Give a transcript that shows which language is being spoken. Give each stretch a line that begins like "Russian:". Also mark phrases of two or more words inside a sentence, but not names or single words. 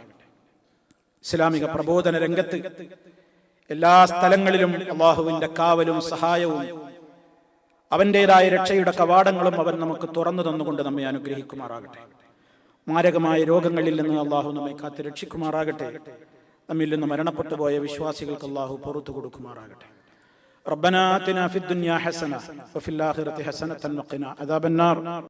Malayalam: ഇസ്ലാമിക പ്രബോധന രംഗത്ത് എല്ലാ സ്ഥലങ്ങളിലും അല്ലാഹുവിന്റെ കാവലും സഹായവും അവന്റേതായ രക്ഷയുടെ കവാടങ്ങളും അവൻ നമുക്ക് തുറന്നു തന്നുകൊണ്ട് നമ്മെ അനുഗ്രഹിക്കുമാറാകട്ടെ. മാരകമായ രോഗങ്ങളിൽ നിന്ന് അല്ലാഹു നമ്മെ കാത്ത് രക്ഷിക്കുമാറാകട്ടെ. നമ്മിൽ നിന്ന് മരണപ്പെട്ടു പോയ വിശ്വാസികൾക്ക് അല്ലാഹു പുറത്തു കൊടുക്കുമാറാകട്ടെ.
Arabic: ربنا آتنا في الدنيا حسنة وفي الآخرة حسنة وقنا عذاب النار.